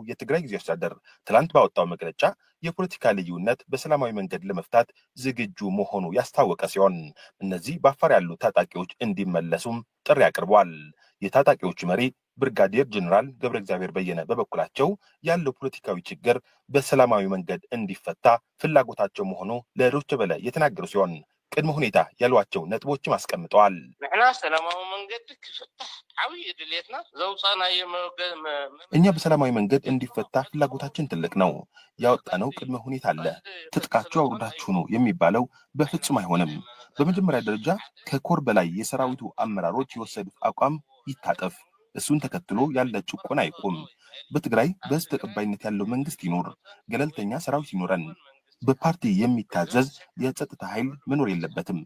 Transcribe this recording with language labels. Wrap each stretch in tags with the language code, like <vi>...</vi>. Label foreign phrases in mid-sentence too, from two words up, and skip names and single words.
<am>የትግራይ ጊዜያዊ አስተዳደር ትላንት ባወጣው መግለጫ የፖለቲካ ልዩነት በሰላማዊ መንገድ ለመፍታት ዝግጁ መሆኑ ያስታወቀ ሲሆን እነዚህ በአፋር ያሉ ታጣቂዎች እንዲመለሱም ጥሪ አቅርቧል። የታጣቂዎቹ መሪ ብርጋዴር ጀነራል ገብረ እግዚአብሔር በየነ በበኩላቸው ያለው ፖለቲካዊ ችግር በሰላማዊ መንገድ እንዲፈታ ፍላጎታቸው መሆኑ ለዶይቼ ቬለ የተናገሩ ሲሆን ቅድመ ሁኔታ ያሏቸው ነጥቦችም አስቀምጠዋል።</am> <ti>ንሕና ሰላማዊ መንገድ ክፍታሕ ዓብይ ድሌትና ዘውፃና</ti> <am>እኛ በሰላማዊ መንገድ እንዲፈታ ፍላጎታችን ትልቅ ነው። ያወጣነው ቅድመ ሁኔታ አለ። ትጥቃችሁ አውርዳችሁ ነው የሚባለው በፍጹም አይሆንም። በመጀመሪያ ደረጃ ከኮር በላይ የሰራዊቱ አመራሮች የወሰዱት አቋም ይታጠፍ። እሱን ተከትሎ ያለ ጭቆና ይቆም። በትግራይ በህዝብ ተቀባይነት ያለው መንግስት ይኖር። ገለልተኛ ሰራዊት ይኖረን። በፓርቲ የሚታዘዝ የጸጥታ ኃይል መኖር የለበትም።</am>